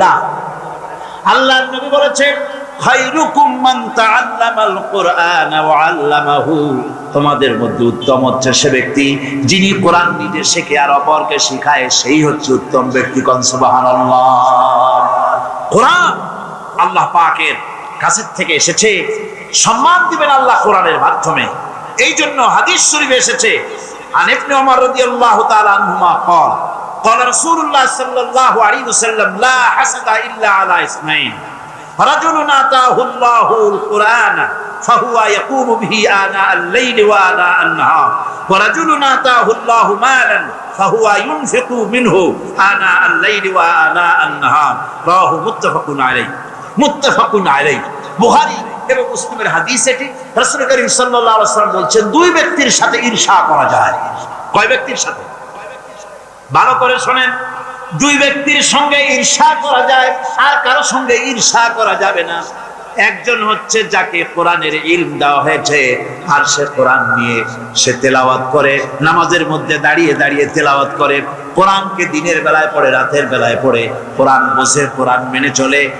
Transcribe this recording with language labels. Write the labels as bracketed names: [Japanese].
[Bangla] না, আল্লাহর নবী বলেছেন, [Arabic] খায়রুকুম মান তাআল্লামাল কুরআন ওয়া আল্লামাহু, [Bangla] তোমাদের মধ্যে উত্তম হচ্ছে সে ব্যক্তি যিনি কোরআন নিজে শেখে আর অপরকে শেখায়, সেই হচ্ছে উত্তম ব্যক্তি। কোন সুবহানাল্লাহ। কোরআন আল্লাহ পাকের কাছ থেকে এসেছে, সম্মান দিবেন আল্লাহ কোরআনের মাধ্যমে। এই জন্য হাদিস শরীফে এসেছে, [Arabic] আন ইবনে ওমর রাদিয়াল্লাহু তাআলা আনহুমা قال قال رسول الله صلى الله عليه وسلم لا حسد الا على اثنين رجل آتاه الله القرآن فهو يقوم به آناء الليل وآناء النهار ورجل آتاه الله مالا فهو ينفق منه آناء الليل وآناء النهار رواه متفق عليه। [Bangla] মুত্তাফাক আলাইহি। বুখারী এবং মুসলিমের হাদিস এটি। রাসূল করিম সাল্লাল্লাহু আলাইহি ওয়াসাল্লাম বলেছেন, দুই ব্যক্তির সাথে ঈর্ষা করা যায়। কয় ব্যক্তির সাথে? ভালো করে শুনেন, দুই ব্যক্তির সঙ্গে ঈর্ষা করা যায়, আর কারো সঙ্গে ঈর্ষা করা যাবে না। একজন হচ্ছে যাকে কোরআনের ইলম দেওয়া হয়েছে, আর সে কোরআন নিয়ে সে তেলাওয়াত করে, নামাজের মধ্যে দাঁড়িয়ে দাঁড়িয়ে তেলাওয়াত করে, কোরআনকে দিনের বেলায় পড়ে, রাতের বেলায় পড়ে, কোরআন বোঝে, কোরআন মেনে চলে।